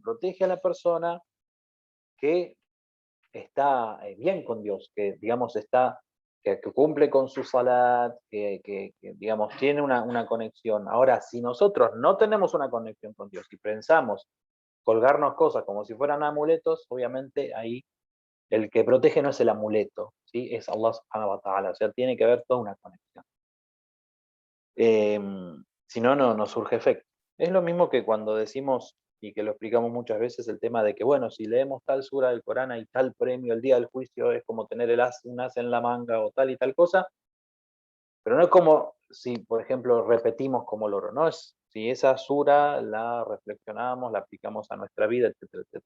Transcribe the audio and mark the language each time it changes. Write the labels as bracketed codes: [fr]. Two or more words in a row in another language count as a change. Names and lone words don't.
[es] Protege a la persona que está bien con Dios, que digamos que cumple con su salat, que, digamos tiene una conexión. Ahora, si nosotros no tenemos una conexión con Dios y pensamos colgarnos cosas como si fueran amuletos, obviamente ahí el que protege no es el amuleto, ¿sí? [ar] Es Allah سبحانه وتعالى, [es] o sea, tiene que haber toda una conexión. Eh, si no, no surge efecto. Es lo mismo que cuando decimos, y que lo explicamos muchas veces, el tema de que, bueno, si leemos tal sura del Corán y tal premio el día del juicio, es como tener un as en la manga o tal y tal cosa, pero no es como si, por ejemplo, repetimos como loro, no es si esa sura la reflexionamos, la aplicamos a nuestra vida, etcétera, etcétera.